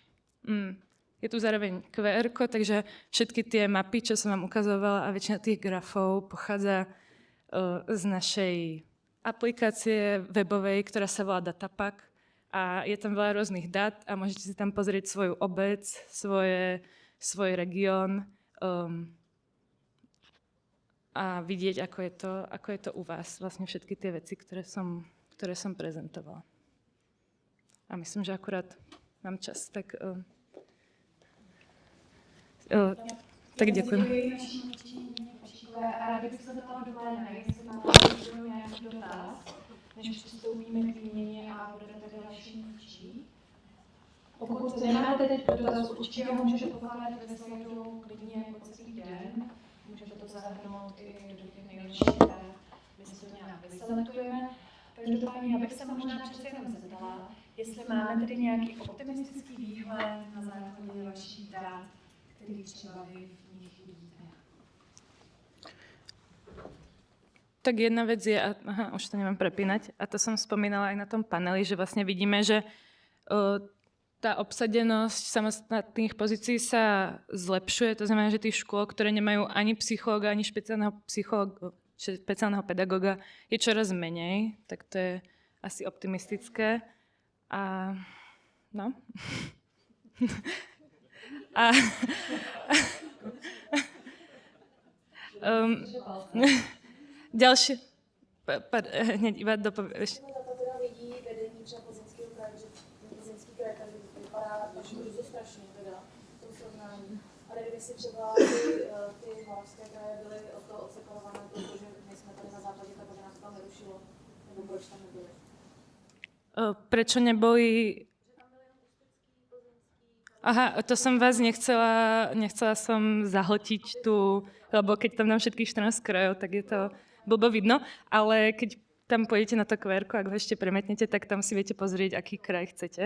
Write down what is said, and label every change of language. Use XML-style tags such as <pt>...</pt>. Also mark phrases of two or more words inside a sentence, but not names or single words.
<sk>Je tu zároveň QR, takže všetky tie mapy, čo som vám ukazovala a väčšina tých grafov pochádza z našej aplikácie webovej, ktorá sa volá Datapack a je tam veľa rôznych dát a môžete si tam pozrieť svoju obec, svoj región a vidieť, ako je to u vás, vlastne všetky tie veci, ktoré som prezentovala. A myslím, že akurát mám čas, tak ďakujem.</sk> <cs>A ráda bych se zeptala do pléna, jestli máte nějaký dotaz, než přistoupíme k výměně a budete další mluvčí. Pokud nemáte teď dotaz, určitě ho můžete pokládat ve slajdu klidně po celý den. Můžete to zahrnout i do těch nejlepších, které my si to nějak vyselektujeme. Každopádně já bych se možná přece jenom zeptala, jestli máme tedy nějaký optimistický výhled na základě vašich dát, který třeba vy v nich vidíte.</cs> <sk>Tak jedna vec je, už to nemám prepínať, a to som spomínala aj na tom paneli, že vlastne vidíme, že tá obsadenosť samostatných pozícií sa zlepšuje. To znamená, že tých škôl, ktoré nemajú ani psychológa, ani špeciálneho pedagóga, je čoraz menej. Tak to je asi optimistické. A no. A ďalšie. Hneď iba dopovieš.</sk> <cs>Lidí vedení třeba Plzeňského kraje, že Plzeňský kraj tady vypadá to strašně teda v tom srovnání. Ale kdyby si třeba ty moravské kraje byly od toho odseparované, protože my jsme tady na západě, takže nás to tam nerušilo, nebo proč tam nebyli?</cs> <sk>Prečo neboli... Aha, to som vás nechcela som zahltiť tu, lebo keď tam dám všetkých 14 krajov, tak je to blbo vidno, ale keď tam pôjdete na to QR-ko, ak ho ešte premietnete, tak tam si viete pozrieť, aký kraj chcete.</sk>